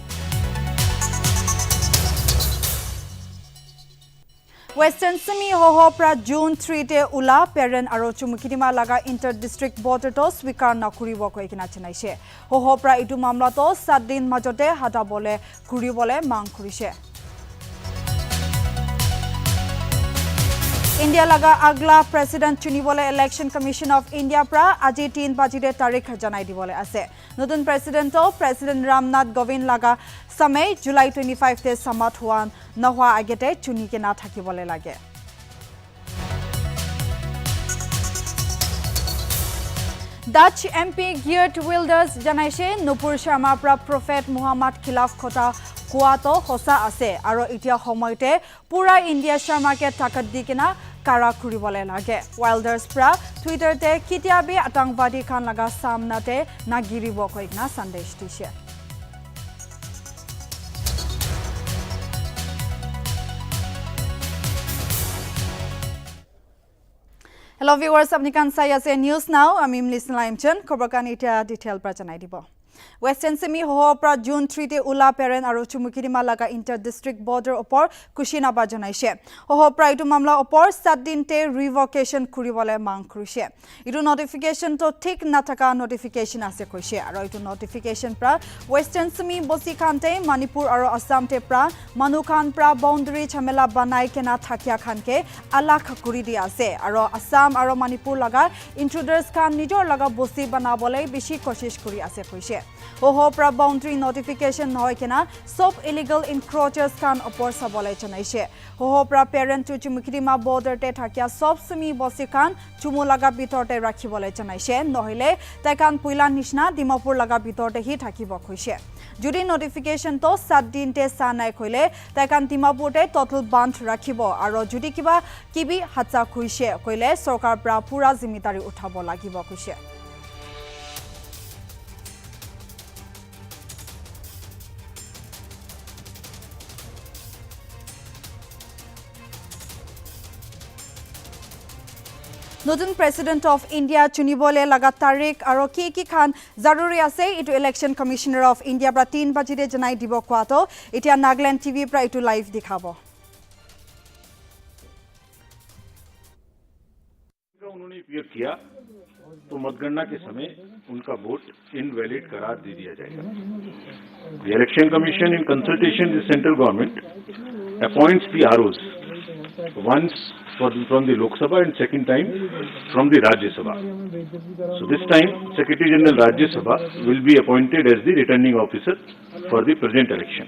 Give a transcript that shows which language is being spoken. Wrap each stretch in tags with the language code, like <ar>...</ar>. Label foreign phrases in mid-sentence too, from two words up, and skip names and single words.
<nag>Western Simi Hoho pra June 3 te ula parent aro chumukidima laga</nag> <en>inter district border</en> <nag>to swikar nakuribo koikina chanaise. Hoho pra itu mamla to 7 din majote hata bole kuribole mang kurise. India laga agla president chunibole</nag> <en>election commission of India</en> <nag>pra aji 3 bajide tarikh janai dibole ase. Notun president to President Ramnath Kovind laga samay July 25 te samat huan nahwa agete chuni ke na thakibole lage. Dutch MP Geert Wilders janaise Nupur Sharma pra Prophet Muhammad khilaf khota kuato hosa ase aro itia homoite pura India Sharma ke takat dikena kara kuribole lage. Wilders pra Twitter te kitiabe atangwadi khan laga samnate nagiribo koikna sandesh dishe.</nag> <en>Hello viewers,</en> <nag>apni kan sai ase news now. Ami listen laimchen khobor kan eta detail pra janai dibo. Western Simi Hoho pra June 3 te ula parent aro chumukidima laga</nag> <en>inter district border</en> <nag>opor Kushinaba janaise. Hoho pra itu mamla opor 7 din te revocation kuribole mang kurise. Itu notification to thik nataka notification ase koise aro itu notification pra Western Simi bosi khante Manipur aro Assam te pra Manu Khan pra boundary chamela banai kena thakya khan ke alak kuri di ase aro Assam aro Manipur laga intruders khan nijor laga bosi banabole bishi koshish kuri ase koise. Hoho pra</nag> <en>boundary notification</en> <nag>hoy kena sob</nag> <en>illegal encroachers</en> <nag>kan opor sabole chanaise. Hoho pra parent to chumukidima border te thakya sob simi bosi kan chumu laga bitorte rakhibole chanaise. Nohile tai kan puila nishna Dimapur laga bitorte hi thakibo khoise. Judi notification to 7 din te sa nai khoile tai kan Dimapur te total band rakhibo aro judi kibi hatsa khoise koile sarkar pra pura zimitari uthabo lagibo khoise. Notun</nag> <en>President of India</en> <nag>chunibole laga tarik aro ki khan zaruri ase itu</nag> <en>Election Commissioner of India</en> <nag>pra 3 bajide janai dibo kwato etia Nagaland TV pra itu live dikhabo.</nag> <hi>उन्होंने उपयोग किया तो मतगणना के समय उनका वोट इनवैलिड करार दे दिया जाएगा.</hi> <en>The Election Commission in consultation with the central government appoints the ROs once from the Lok Sabha and second time from the Rajya Sabha. So this time Secretary General Rajya Sabha will be appointed as the returning officer for the present election.</en>